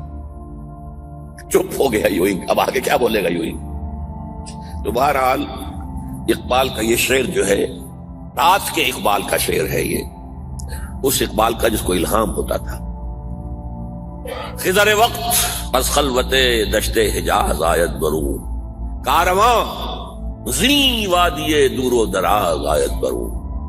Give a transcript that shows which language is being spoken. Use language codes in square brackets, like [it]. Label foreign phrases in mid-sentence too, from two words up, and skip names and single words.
[ur] چپ ہو گیا یوئنگ. اب آگے کیا بولے گا یوئنگ؟ تو بہرحال اقبال کا یہ شعر جو ہے رات کے اقبال کا شعر ہے. یہ اس اقبال کا جس کو الہام ہوتا تھا. [fa] خضر وقت از خلوت دشت حجاز آیت برون, کارواں زی وادی دور و دراز آیت برون.